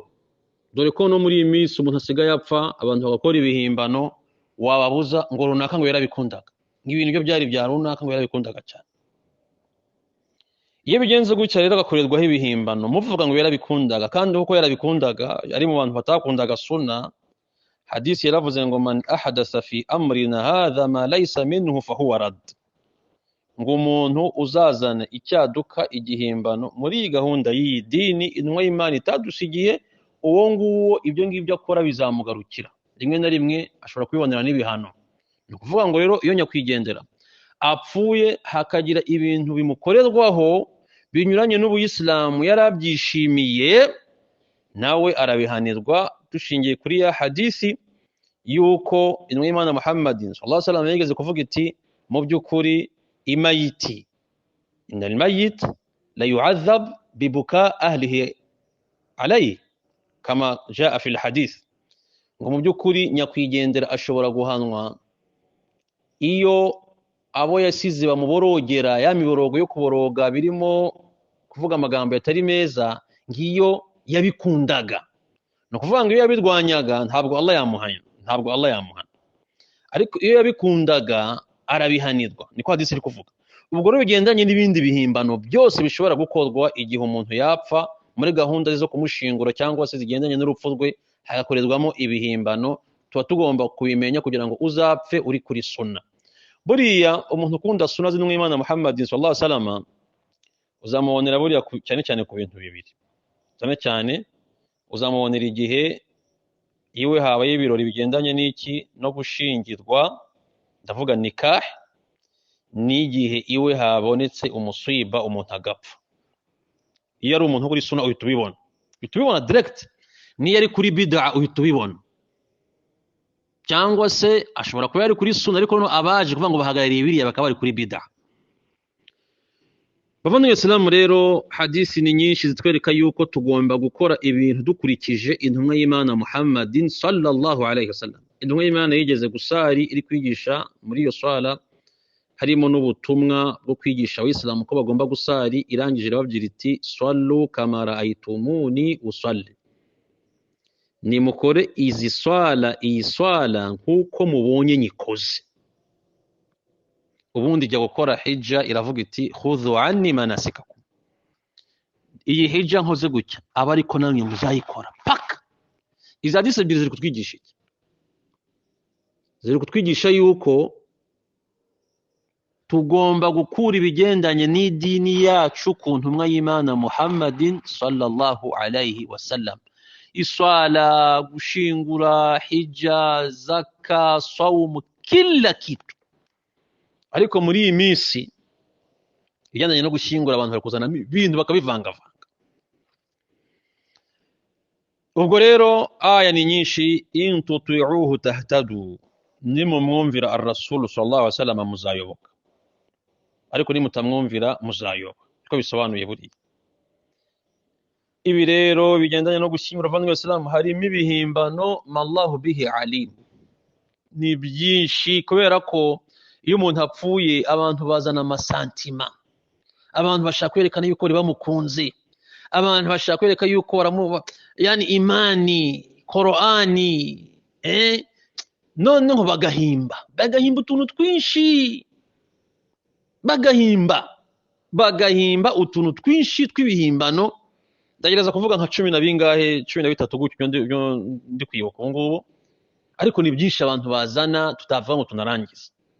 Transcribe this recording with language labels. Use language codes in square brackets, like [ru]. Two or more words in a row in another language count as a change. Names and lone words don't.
[rw] Dore ko no muri iyi minsi umuntu asigaye apfa, abantu bagakora ibihimbano, wababuza ngo runaka ngo yarabikundaga, nk'ibintu byo byari bya runaka ngo yarabikundaga cyane. Iyo bigenze gutya rero agakorerwaho ibihimbano muvuga ngo yarabikundaga, kandi uko yarabikundaga ari mu bantu batakundaga sunna. Hadisi yaravuze ngo [ar] من أحدث في أمرنا هذا ما ليس منه فهو رد, [rw] ngo umuntu uzazana icyaduka, igihimbano muri iyi gahunda y'iyi dini intumwa y'Imana itadusigiye, uwo nguwo ibyo ngibyo akora bizamugarukira rimwe na rimwe, ashobora kubibonera n'ibihano. Ni ukuvuga ngo rero iyo nyakwigendera apfuye hakagira ibintu bimukorerwaho binyuranye n'ubuyisilamu yarabyishimiye, nawe arabihanirwa, dushingiye kuri ya hadisi yuko intumwa y'Imana Muhammadin [ar] صلى الله عليه وسلم [rw] yigeze kuvuga iti, mu by'ukuri imayiti, [ar] إن الميت ليعذب ببكاء أهله عليه كما جاء في الحديث. [rw] Ngo mu by'ukuri nyakwigendera ashobora guhanwa iyo abo yasize bamuborogera, ya miborogo yo kuboroga birimo kuvuga amagambo yatari meza, ngiyo yabikundaga. No kuvuga ngo iyo yabirwanyaga ntabwo Allah yamuhana, ariko iyo yabikundaga arabihanirwa. Niko hadisi iri kuvuga. Ubwo rero bigendanye n'ibindi bihimbano byose bishobora gukorwa igihe umuntu yapfa, muri gahunda zo kumushingura cyangwa se zigendanye n'urupfu rwe hagakorerwamo ibihimbano, tuba tugomba kubimenya kugira ngo uzapfe uri kuri sunna. Buriya umuntu ukunda sunna z'intumwa y'Imana Muhammadin [ar] صلى الله عليه وسلم [rw] uzamubonera buriya cyane cyane ku bintu bibiri. Cyane cyane uzamubonera igihe iwe habaye ibirori bigendanye n'iki no gushingirwa, ndavuga nikah, n'igihe iwe habonetse umusiba, umuntu agapfa. Iyo ari umuntu kuri sunna uhita ubibona direct, niyo ari kuri bid'a uhita ubibona. cyangwa se ashobora kuba yari kuri sunna ariko no abaje kuvuga ngo bahagarariye biriya bakaba bari kuri bid'a. Bavandimwe Islamu rero hadisi ni nyinshi zitwereka yuko tugomba gukora ibintu dukurikije intumwa y'Imana Muhammadin [ar] صلى الله عليه وسلم. [rw] Intumwa y'Imana yigeze gusari iri kwigisha muri iyo swala harimo n'ubutumwa bwo kwigisha abayisilamu ko bagomba gusari, irangije irababwira iti [ar] صلوا كما رأيتموني أصلي, [rw] nimukore iyi swala nk'uko mubonye nyikoze. Ubundi ijya gukora hijja iravuga iti [ar] خذوا عني مناسككم, [rw] iyi hijja nkoze gutya aba ariko namwe muzayikora paka. Izi hadisi ebyiri ziri kutwigisha iki? Ziri kutwigisha yuko tugomba gukura ibigendanye n'idini yacu ku ntumwa y'Imana Muhammadin [ar] صلى الله عليه وسلم. [rw] Iswala, gushingura, hijja, zaka, sawm, [sw] kila kitu. [rw] Ariko muri iyi minsi ibigendanye no gushingura abantu bari kuzana ibintu bakabivangavanga. Ubwo rero aya ni nyinshi, [ar] إن تطيعوه تهتدوا, [rw] nimumwumvira [ar] الرسول صلى الله عليه وسلم [rw] muzayoboka, ariko nimutamwumvira muzayoba. Uko bisobanuye buriya. Ibi rero bigendanye no gushyingura abavandimwe b'Isilamu harimo ibihimbano mallahu [ar] به عليم, [rw] ni byinshi, kubera ko iyo umuntu apfuye abantu bazana amasantima, abantu bashaka kwerekana yuko bamukunze, abantu bashaka kwereka yuko yani imani Qur'ani noneho bagahimba utuntu twinshi, bagahimba utuntu twinshi tw'ibihimbano. Ndagereza kuvuga nka 10 na bingahe 13 gutyo ndi kwibuka ubu ngubu, ariko ni byinshi abantu bazana tutava ngo tunarangiza.